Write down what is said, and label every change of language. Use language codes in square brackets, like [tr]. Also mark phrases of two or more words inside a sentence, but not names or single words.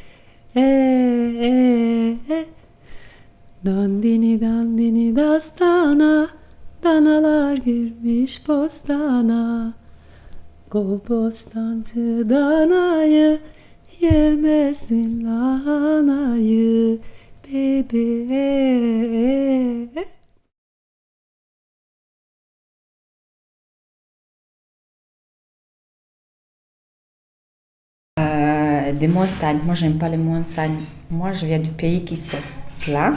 [tr] Dandini dandini dastana, danalar girmiş bostana. Bostancı danayı, yemesin lahanayı. Baby. [fr] Des montagnes. Moi, j'aime pas les montagnes. Moi, je viens du pays qui sont plats.